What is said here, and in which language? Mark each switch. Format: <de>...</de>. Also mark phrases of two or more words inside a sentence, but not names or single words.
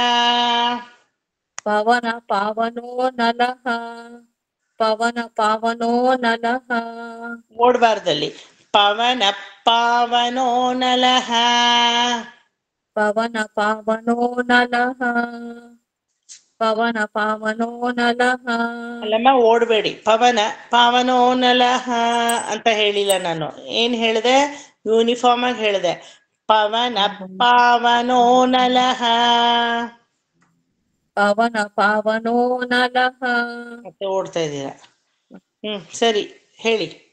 <sa>पवन पावनो नलः पवन पावनो नलः ಓಡ್ಬಾರ್ದಲ್ಲಿ ಪವನ ಪಾವನೋ ನಲಃ पवन पावनो नलः पवन पावनो नलः</sa> <kn>ಅಲ್ಲಮ್ಮ ಓಡ್ಬೇಡಿ</kn> <sa>ಪವನ ಪಾವನೋ ನಲಃ</sa> <kn>ಅಂತ ಹೇಳಿಲ್ಲ ನಾನು ಏನ್ ಹೇಳಿದೆ ಯೂನಿಫಾರ್ಮ್ ಆಗಿ ಹೇಳಿದೆ</kn> <sa>ಪವನ ಪಾವನೋ ನಲಃ ಪವನ ಪಾವನೋ ನಲಃ</sa> <kn>ಮತ್ತೆ ಓಡ್ತಾ ಇದ್ದೀರಾ ಸರಿ ಹೇಳಿ</kn>